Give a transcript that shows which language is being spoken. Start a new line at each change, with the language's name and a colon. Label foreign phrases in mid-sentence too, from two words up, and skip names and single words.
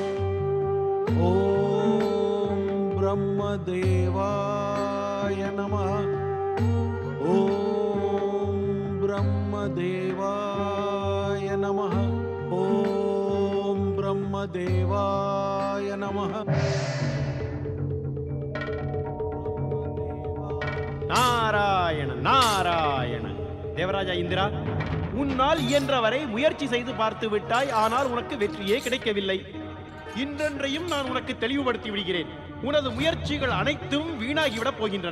Sanskrit: ओम ब्रह्मदेवाय नमः। ओम ब्रह्मदेवाय नमः। ओम ब्रह्मदेवाय नमः।
Tamil: நாராயண நாராயண. தேவராஜா இந்திரா, உன்னால் இயன்றவரை முயற்சி செய்து பார்த்து விட்டாய். ஆனால் உனக்கு வெற்றியே கிடைக்கவில்லை. இன்றென்றையும் நான் உனக்கு தெளிவுபடுத்தி விடுகிறேன். உனது முயற்சிகள் அனைத்தும் வீணாகிவிடப் போகின்றன.